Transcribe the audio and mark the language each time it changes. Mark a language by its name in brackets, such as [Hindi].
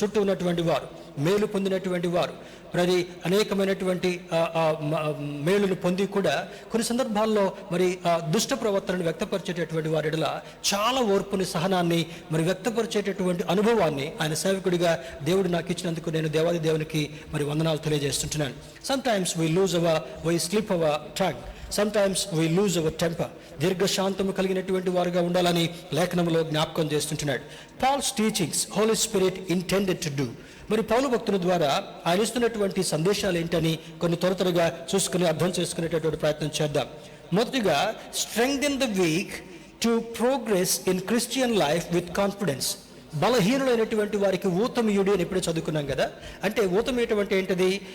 [Telugu] చుట్టూ ఉన్నటువంటి వారు, మేలు పొందినటువంటి వారు, మరి అనేకమైనటువంటి మేలును పొంది కూడా కొన్ని సందర్భాల్లో మరి దుష్ట ప్రవర్తనను వ్యక్తపరిచేటటువంటి వారిలా చాలా ఓర్పుని, సహనాన్ని మరి వ్యక్తపరిచేటటువంటి అనుభవాన్ని ఆయన సేవకుడిగా దేవుడు నాకు ఇచ్చినందుకు నేను దేవాది దేవునికి మరి వందనాలు తెలియజేస్తుంటున్నాను. [English] Sometimes we slip our tongue. Sometimes we lose our temper. [Telugu] దీర్ఘశాంతము కలిగినటువంటి వారుగా ఉండాలని లేఖనంలో జ్ఞాపకం చేస్తుంటున్నాడు. [English] Paul's teachings, Holy Spirit intended to do. [Telugu] మరి పౌలు భక్తుల ద్వారా ఆయన ఇస్తున్నటువంటి సందేశాలు ఏంటని కొన్ని త్వరగా చూసుకుని అర్థం చేసుకునేటటువంటి ప్రయత్నం చేద్దాం. [English] మొదటిగా, strengthen the weak to progress in Christian life with confidence. [Telugu] బలహీనులైనటువంటి వారికి ఊతమియుడి అని ఎప్పుడే చదువుకున్నాం కదా. అంటే ఊతమియటం అంటే ఏంటిది?